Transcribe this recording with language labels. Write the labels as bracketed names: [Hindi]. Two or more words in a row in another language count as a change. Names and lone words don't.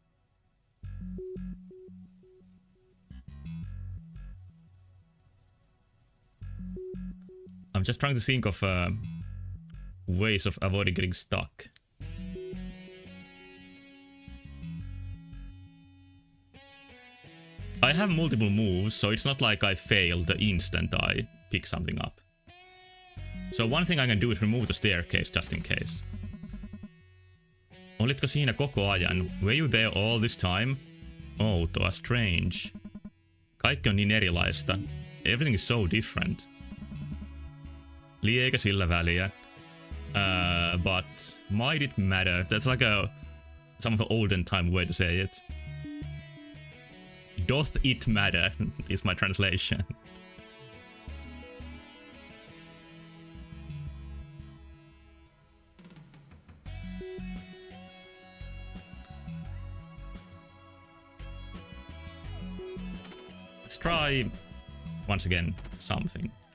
[English] I'm just trying to think of ways of avoiding getting stuck. I have multiple moves, so it's not like I fail the instant I pick something up. So one thing I can do is remove the staircase just in case. [Finnish] Olitko siinä koko ajan? [English] Were you there all this time? [Finnish] Outoa, strange. Kaikki on niin erilaista. [English] Everything is so different. [Finnish] Liekä sillä väliä. [English] But might it matter? That's like some of the olden time way to say it. Doth it matter is my translation. Let's try once again something.